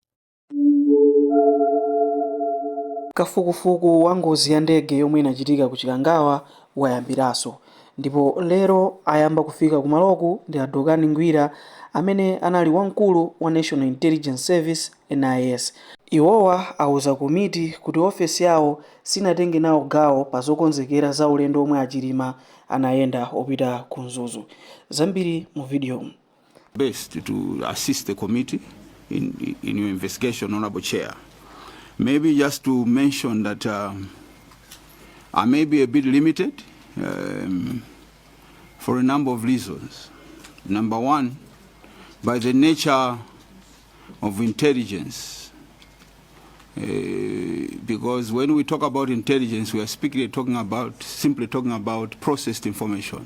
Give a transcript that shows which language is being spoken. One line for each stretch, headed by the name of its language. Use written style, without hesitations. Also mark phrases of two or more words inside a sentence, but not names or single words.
Nyanja: Kafukufuku wa ngozi ya ndege yomwe inachitika ku Chikangawa wayambiranso, ndipo lero ayamba kufika kumaloku ndi adokani ngwira amene anali wamkulu wa National Intelligence Service NIS. Iwowa awuza komiti kuti ofesi yawo sinatenge nawo gawo pa zokonzekera za ulendo omwe achilima anayenda opita ku Mzuzu. Zambiri mu video.
English: Best to assist the committee in your investigation, Honorable Chair. Maybe just to mention that I may be a bit limited for a number of reasons. Number one, by the nature of intelligence, because when we talk about intelligence, we are simply talking about processed information.